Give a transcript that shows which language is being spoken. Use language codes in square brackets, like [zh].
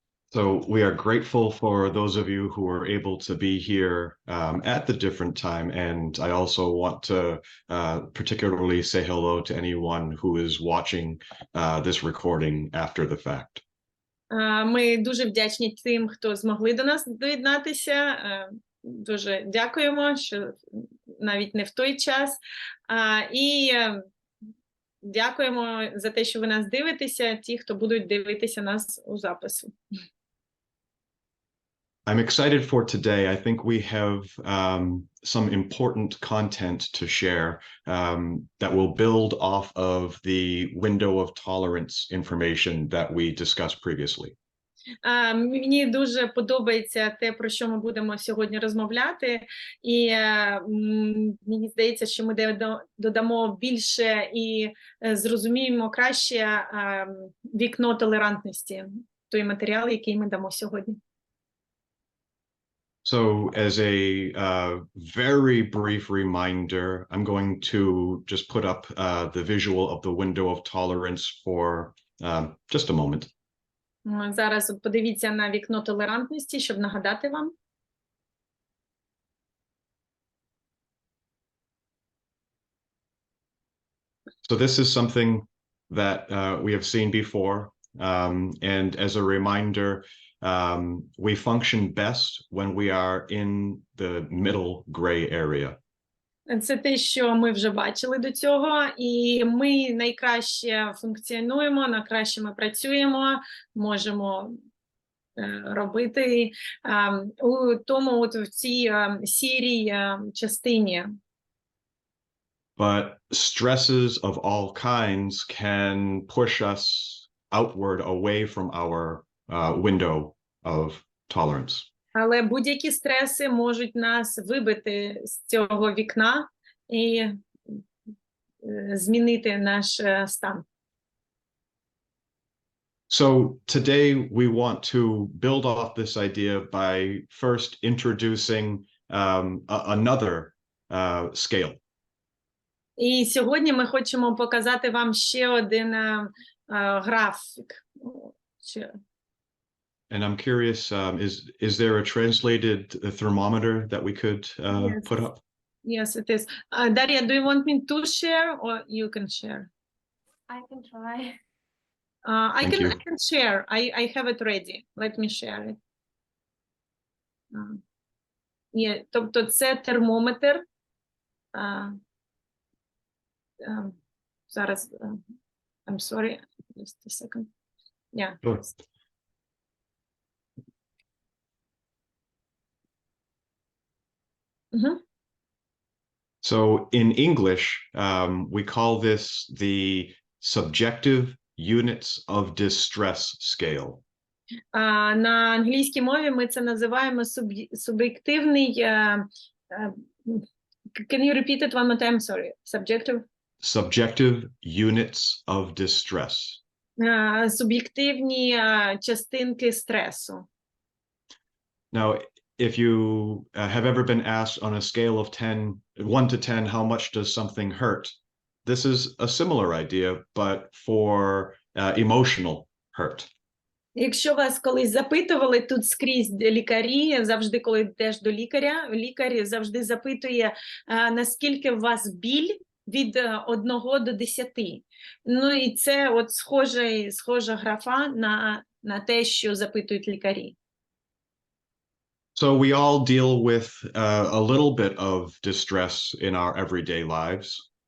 [en] So we are grateful for those of you who are able to be here at the different time. And I also want to particularly say hello to anyone who is watching this recording after the fact. [uk] Ми дуже вдячні тим, хто змогли до нас доєднатися. Дуже дякуємо, що навіть не в той час. І дякуємо за те, що ви нас дивитеся, ті, хто будуть дивитися нас у запису. [en] I'm excited for today. I think we have some important content to share that will build off of the window of tolerance information that we discussed previously. [uk] Мені дуже подобається те, про що ми будемо сьогодні розмовляти, і мені здається, що ми додамо більше і зрозуміємо краще вікно толерантності, той матеріал, який ми дамо сьогодні. [en] So as a very brief reminder, I'm going to just put up the visual of the window of tolerance for just a moment. [uk] Зараз подивіться на вікно толерантності, щоб нагадати вам. [en] So this is something that we have seen before, and as a reminder, we function best when we are in the middle gray area. [uk] Це те, що ми вже бачили до цього, і ми найкраще функціонуємо, найкраще ми працюємо, можемо робити у тому, от в цій сірій частині. [en] But stresses of all kinds can push us outward away from our window of tolerance. [uk] Але будь-які стреси можуть нас вибити з цього вікна і змінити наш стан. [en] So today we want to build off this idea by first introducing another scale. [uk] І сьогодні ми хочемо показати вам ще один графік. [en] And I'm curious, is there a translated thermometer that we could Yes. put up? Yes, it is. Daria, do you want me to share or you can share? I can try. I Thank you. can share. I have it ready. Let me share it. [uk] Тобто це термометр. Зараз, [en] I'm sorry, just a second. Yeah. Sure. Mm-hmm. So in English, we call this the subjective units of distress scale. [uk] На англійській мові ми це називаємо суб'єктивний. [en] Can you repeat it one more time? Sorry. Subjective units of distress. [uk] Суб'єктивні частинки стресу. [en] Now, if you have ever been asked on a scale of 1 to 10, how much does something hurt? This is a similar idea, but for emotional hurt. [uk] Якщо вас колись запитували, тут скрізь лікарі, завжди, коли йдеш до лікаря, лікар завжди запитує, наскільки у вас біль від 1 до 10. Ну і це от схожа графа на те, що запитують лікарі. [en] So we all deal with a little bit of distress in our everyday lives.